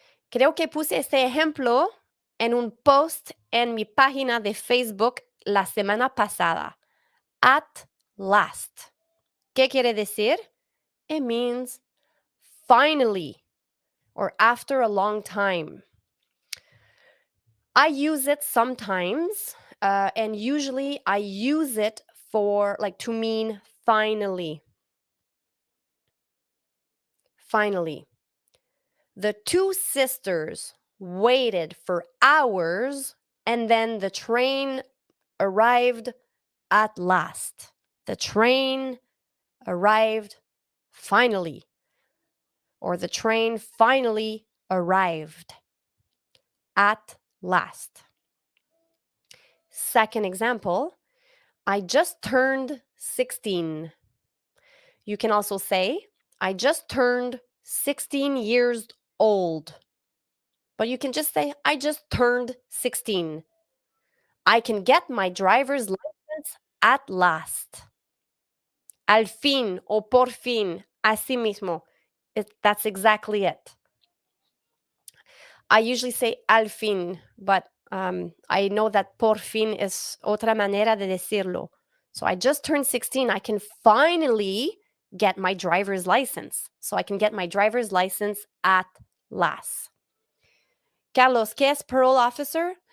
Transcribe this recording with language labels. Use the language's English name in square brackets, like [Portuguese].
[Spanish] Creo que puse este ejemplo en un post en mi página de Facebook la semana pasada. [English] At last. [Spanish] ¿Qué quiere decir? [English] It means finally or after a long time. I use it sometimes, and usually I use it for to mean finally. Finally. The two sisters waited for hours and then the train arrived at last. The train arrived finally. Or the train finally arrived at last. Second example, I just turned 16. You can also say, I just turned 16 years old. But you can just say, I just turned 16. I can get my driver's license at last. [Spanish] Al fin o por fin, así mismo. [English] That's exactly it. I usually say [Spanish] al fin, [English] but I know that [Spanish] por fin es otra manera de decirlo. [English] So I just turned 16. I can finally get my driver's license. So I can get my driver's license at last. [Spanish] Carlos, ¿qué es parole officer?